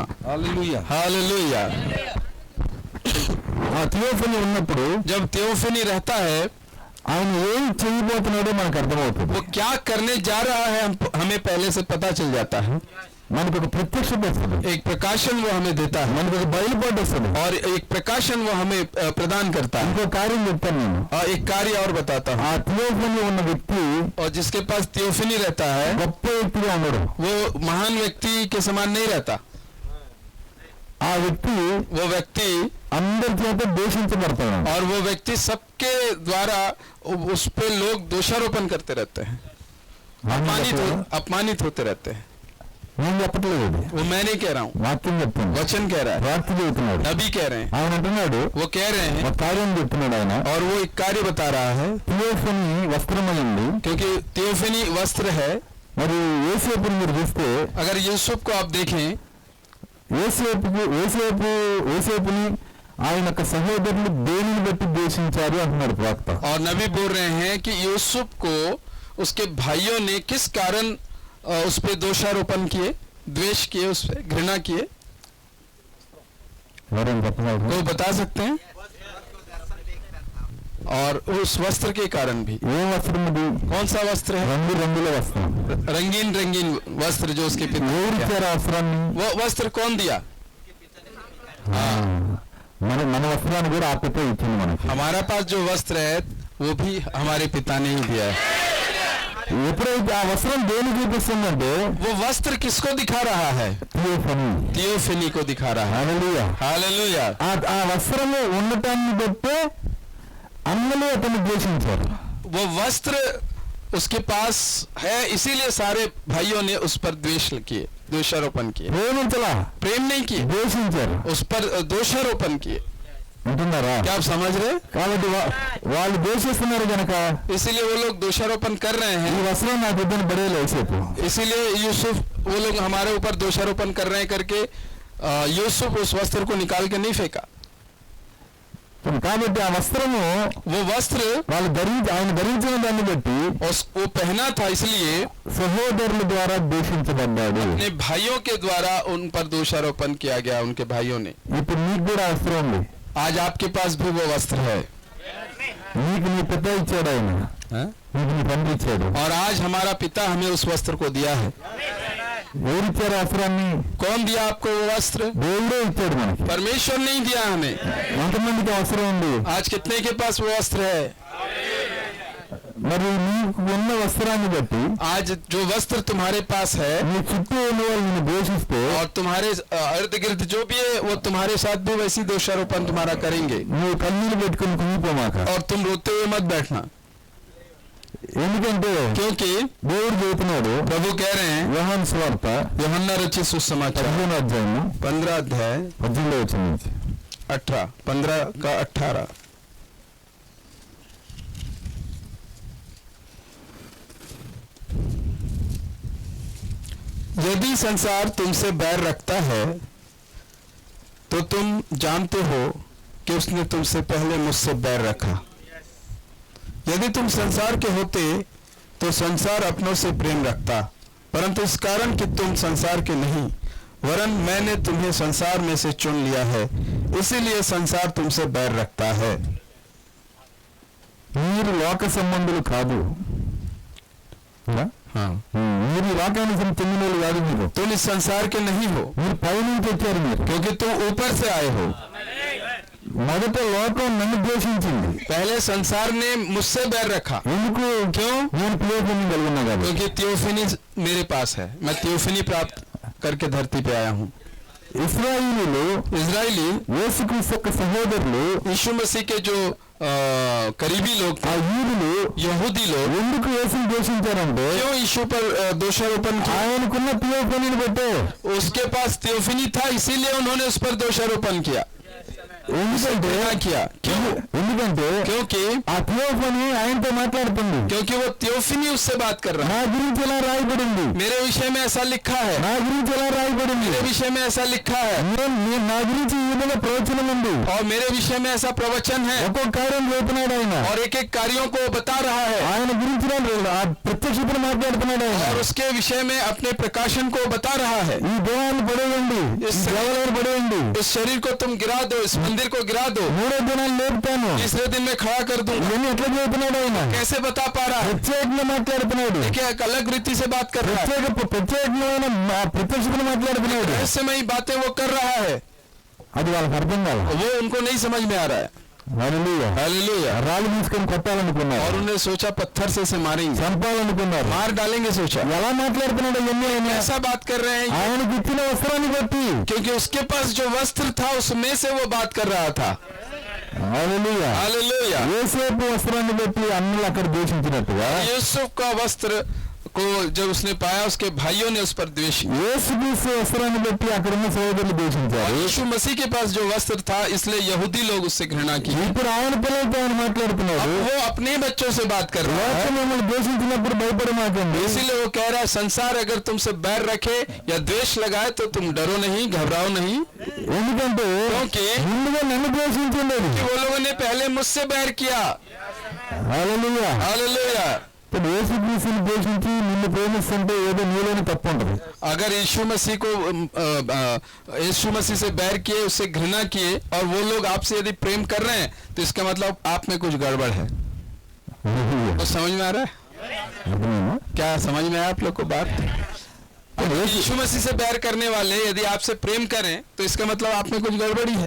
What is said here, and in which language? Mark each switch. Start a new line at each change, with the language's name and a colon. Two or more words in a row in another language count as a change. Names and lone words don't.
Telugu: హల్లెలూయా.
Hindi: हालेलुया।
Telugu: ఆ థియోఫనీ ఉన్నప్పుడు
Hindi: जब थियोफनी रहता है,
Telugu: ఆయన ఏం చేయబోతున్నాడో మనకు అర్థమవుతుంది.
Hindi: वो क्या करने जा रहा है हमें पहले से पता चल जाता है.
Telugu: మనకు ఒక ప్రత్యక్షత వస్తుంది,
Hindi: एक प्रकाशन वो हमें देता है
Telugu: మనకు ఒక బయలుపాటు వస్తుంది.
Hindi: और एक प्रकाशन वो हमें प्रदान करता है.
Telugu: ఇంకో కార్యం చెప్తాను నేను.
Hindi: एक कार्य और बताता हूँ.
Telugu: ఆ థియోఫనీ ఉన్న వ్యక్తి
Hindi: और जिसके पास थियोफनी रहता है
Telugu: గొప్ప వ్యక్తిగా ఉండడు.
Hindi: वो महान व्यक्ति के समान नहीं रहता.
Telugu: ఆ వ్యక్తి
Hindi: वो व्यक्ति
Telugu: అందరి చేత దూషించబడతాడు.
Hindi: और वो व्यक्ति सबके द्वारा उस पे लोग दोषारोपण करते रहते हैं, अपमानित होते रहते हैं.
Telugu: నేను చెప్పట్లేదు, ఇది
Hindi: वो मैं नहीं कह रहा हूँ,
Telugu: వాక్యం చెప్తాను.
Hindi: वचन कह रहा है,
Telugu: వాక్యం చెబుతున్నాడు.
Hindi: नबी कह रहे हैं,
Telugu: ఆయన అంటున్నాడు,
Hindi: वो कह रहे हैं
Telugu: ఒక కార్యం చెప్తున్నాడు ఆయన.
Hindi: और वो एक कार्य बता रहा है.
Telugu: థియోఫనీ వస్త్రమైంది.
Hindi: क्योंकि थियोफनी वस्त्र है.
Telugu: మరి యేసేపుని మీరు చూస్తే
Hindi: अगर यूसुफ को आप देखें
Telugu: యేసేపుని ఆయన యొక్క సహోదరులు దేనిని బట్టి ద్వేషించారు అంటున్నాడు ప్రవక్త.
Hindi: और नबी बोल रहे हैं कि यूसुफ को उसके भाइयों ने किस कारण उस पे दोषारोपण किए, द्वेष किए, उस पे घृणा किए.
Telugu: ఎవరైనా చెప్పగలరు?
Hindi: वो बता सकते हैं. और उस वस्त्र के कारण भी.
Telugu: ఏ వస్త్రం అది?
Hindi: कौन सा वस्त्र है?
Telugu: రంగుల వస్త్రం.
Hindi: रंगीन रंगीन वस्त्र जो उसके पिता ने दिया.
Telugu: ఎవరిచ్చారు ఆ వస్త్రాన్ని?
Hindi: वो वस्त्र कौन दिया?
Telugu: మన వస్త్రాన్ని కూడా ఆ పిత ఇచ్చింది మనకి.
Hindi: हमारा पास जो वस्त्र है वो भी हमारे पिता ने ही दिया है.
Telugu: ఎప్పుడైతే ఆ వస్త్రం దేని చూపిస్తుందంటే
Hindi: वो वस्त्र किसको दिखा रहा है?
Telugu: థియోఫనీ.
Hindi: थियोफनी को दिखा रहा है.
Telugu: హల్లెలూయా.
Hindi: हालेलुया.
Telugu: ఆ వస్త్రము ఉండటాన్ని బట్టే అందరూ అతన్ని ద్వేషించారు.
Hindi: वो वस्त्र उसके पास है इसीलिए सारे भाइयों ने उस पर द्वेष किए, दोषारोपण किए.
Telugu: ప్రేమించలా,
Hindi: प्रेम नहीं किए,
Telugu: ద్వేషించారు.
Hindi: उस पर दोषारोपण किए.
Telugu: అంటున్నారా?
Hindi: क्या आप समझ रहे?
Telugu: కాబట్టి వాళ్ళు ద్వేషిస్తున్నారు కనుక
Hindi: इसीलिए वो लोग दोषारोपण कर रहे
Telugu: ఈ
Hindi: हैं.
Telugu: వస్త్రం నాకు ఇద్దరు పడేది యేసేపు.
Hindi: इसीलिए यूसुफ, वो लोग हमारे ऊपर दोषारोपण कर रहे हैं करके यूसुफ उस वस्त्र को निकाल के नहीं फेंका.
Telugu: కాబట్టి ఆ వస్త్రము
Hindi: वो वस्त्र
Telugu: వాళ్ళు ఆయన ధరించిన దాన్ని బట్టి
Hindi: वो पहना था, इसलिए
Telugu: సహోదరుల ద్వారా దూషించబడ్డాడు.
Hindi: अपने भाइयों के द्वारा उन पर दोषारोपण किया गया. उनके भाइयों ने.
Telugu: ఇప్పుడు నీకు కూడా ఆ వస్త్రం ఉంది.
Hindi: आज आपके पास भी वो वस्त्र है.
Telugu: నీకు నీ పిత ఇచ్చాడు, ఆయన నీకు నీ తండ్రి ఇచ్చాడు.
Hindi: और आज हमारा पिता हमें उस वस्त्र को दिया है.
Telugu: ఎవరిచ్చారు ఆ వస్త్రాన్ని?
Hindi: कौन दिया आपको वो वस्त्र?
Telugu: దేవుడే ఇచ్చాడు మనకి.
Hindi: परमेश्वर नहीं दिया हमें.
Telugu: ఎంతమందికి అవసరం ఉంది?
Hindi: आज कितने के पास वो वस्त्र है?
Telugu: మరి నీకు ఉన్న వస్త్రాన్ని బట్టి
Hindi: आज जो वस्त्र तुम्हारे पास है
Telugu: నీ చుట్టూ ఉన్న వాళ్ళు నిన్ను ద్వేషిస్తే
Hindi: और तुम्हारे इर्द गिर्द जो भी है वो तुम्हारे साथ भी वैसी दोषारोपण तुम्हारा करेंगे.
Telugu: నువ్వు కన్నీళ్ళు పెట్టుకుని కుంగిపోమాక.
Hindi: और तुम रोते हुए मत बैठना.
Telugu: ఎందుకంటే
Hindi: क्योंकि
Telugu: దేవుడు చెబుతున్నాడు,
Hindi: प्रभु कह रहे हैं,
Telugu: యోహాను సువార్త
Hindi: यूहन्ना रचित सुसमाचार
Telugu: 15వ అధ్యాయము
Hindi: 15 अध्याय
Telugu: 18వ వచనం నుంచి
Hindi: 15 का 18. यदि संसार तुमसे बैर रखता है तो तुम जानते हो कि उसने तुमसे पहले मुझसे बैर रखा. यदि तुम संसार के होते तो संसार अपनों से प्रेम रखता, परंतु इस कारण कि तुम संसार के नहीं वरन मैंने तुम्हें संसार में से चुन लिया है, इसीलिए संसार तुमसे बैर रखता है.
Telugu: మీరు లోక సంబంధులు కాదు. మీరు లోకానికి చెందిన వాళ్ళు కాదు. మీరు
Hindi: तुम इस संसार के नहीं हो
Telugu: మీరు పైనుంచి వచ్చారు. మీరు
Hindi: क्योंकि तुम ऊपर से आए हो.
Telugu: మొదట లోకం నన్ను ద్వేషించింది.
Hindi: पहले संसार ने मुझसे बैर रखा.
Telugu: ఎందుకు?
Hindi: क्यों?
Telugu: నేను థియోఫనీ కలిగి ఉన్నా కాబట్టి.
Hindi: क्योंकि थियोफनी मेरे पास है. मैं थियोफनी प्राप्त करके धरती पे आया हूँ.
Telugu: ఇశ్రాయేలీలు
Hindi: इजरायली
Telugu: యేసుక్రీస్తు యొక్క సహోదరులు
Hindi: यीशु मसीह के जो करीबी लोग
Telugu: ఆ
Hindi: थे,
Telugu: యూదులు
Hindi: यहूदी लोग
Telugu: ఎందుకు యేసుని ద్వేషించారంటే
Hindi: क्यों यीशु पर दोषारोपण किया?
Telugu: ఆయనకున్న థియోఫనీని బట్టే.
Hindi: उसके पास थियोफनी था, इसीलिए उन्होंने उस पर दोषारोपण किया.
Telugu: ఎందుకంటే
Hindi: क्या किया? क्यों?
Telugu: ఎందుకంటే
Hindi: क्योंकि
Telugu: ఆ థియోఫనీ ఆయనతో మాట్లాడుతుంది.
Hindi: क्योंकि वो थियोफनी उससे बात कर रहा है.
Telugu: నా గురించి ఎలా రాయబడింది,
Hindi: मेरे विषय में ऐसा लिखा है,
Telugu: నా గురించి ఎలా రాయబడింది,
Hindi: मेरे विषय में ऐसा लिखा है
Telugu: నా గురించి ఈ విధంగా ప్రవచనం ఉంది.
Hindi: और मेरे विषय में ऐसा प्रवचन है.
Telugu: ఒక్కొక్క కార్యం చెబుతున్నాడు ఆయన.
Hindi: और एक एक कार्यों को बता रहा है
Telugu: ఆయన గురించి ఆ ప్రత్యక్షతను మాట్లాడుతున్నాడు ఆయన.
Hindi: और उसके विषय में अपने प्रकाशन को बता रहा है.
Telugu: ఈ దేవాన్ని పడేయండి, ఈ దేవాలయాన్ని పడేయండి,
Hindi: इस शरीर को तुम गिरा दो, इस मंदिर को गिरा दो,
Telugu: 3వ దినాన్ని లేపుతాను,
Hindi: तीसरे दिन मैं खड़ा कर दूंगा।
Telugu: ఇవన్నీ ఎట్లా చెబుతున్నాడు ఆయన?
Hindi: कैसे बता पा रहा है?
Telugu: ప్రత్యేకంగా మాట్లాడుతున్నాడు,
Hindi: देखिए एक अलग रीति से बात कर रहा है,
Telugu: ప్రత్యేకమైన ప్రత్యక్షతను మాట్లాడుతున్నాడు.
Hindi: रहस्यमयी बातें वो कर रहा है,
Telugu: అది వాళ్ళకి అర్థం కాదు.
Hindi: वो उनको नहीं समझ में आ रहा है।
Telugu: హల్లెలూయా.
Hindi: हालेलुया।
Telugu: రాళ్ళు తీసుకొని కొట్టాలనుకున్నారు,
Hindi: और उन्हें सोचा पत्थर से इसे मारेंगे,
Telugu: చంపాలనుకున్నారు.
Hindi: मार डालेंगे सोचा।
Telugu: ఎలా మాట్లాడుతున్నాడు ఇవన్నీ ఆయన?
Hindi: ऐसा बात कर रहे हैं
Telugu: ఆయనకి ఇచ్చిన వస్త్రాన్ని బట్టి.
Hindi: क्योंकि उसके पास जो वस्त्र था उसमें से वो बात कर रहा था।
Telugu: హల్లెలూయా.
Hindi: हालेलुया।
Telugu: యోసేపు వస్త్రాన్ని బట్టి అన్నులు అక్కడ దూషించినట్టుగా
Hindi: यूसुफ का वस्त्र को जब उसने पाया उसके भाइयों ने उस पर द्वेष किया।
Telugu: యేసుక్రీస్తు వస్త్రాన్ని బట్టి అక్కడ ఉన్న సోదరులు
Hindi: और
Telugu: దూషించారు.
Hindi: यीशु मसीह के पास जो वस्त्र था इसलिए यहूदी लोग उससे घृणा की।
Telugu: ఇప్పుడు ఆయన పిల్లలతో ఆయన మాట్లాడుతున్నాడు.
Hindi: अब वो अपने बच्चों से बात कर रहा है,
Telugu: లోకం మిమ్మల్ని దూషించినప్పుడు భయపడమాకండి.
Hindi: इसीलिए वो कह रहा है संसार अगर तुमसे बैर रखे या द्वेष लगाए तो तुम डरो नहीं, घबराओ नहीं,
Telugu: ఎందుకంటే
Hindi: क्योंकि
Telugu: ముందుగా నన్ను ద్వేషించండి.
Hindi: वो लोगों ने पहले मुझसे बैर किया।
Telugu: హల్లెలూయా.
Hindi: हालेलुया।
Telugu: ఇప్పుడు యేసుక్రీస్తుని ద్వేషించి నిన్ను ప్రేమిస్తుంటే ఏదో నీలోని తప్పు ఉంటుంది.
Hindi: अगर यीशु मसीह को यीशु मसीह से बैर किए, उससे घृणा किए और वो लोग आपसे यदि प्रेम कर रहे हैं तो इसका मतलब आप में कुछ गड़बड़ है।
Telugu: హల్లెలూయా.
Hindi: तो समझ में आ रहा है?
Telugu: అర్థమైందా?
Hindi: क्या समझ में आया आप लोग को बात? यीशु मसीह से बैर करने वाले यदि आपसे प्रेम करें तो इसका मतलब आप में कुछ गड़बड़ी है,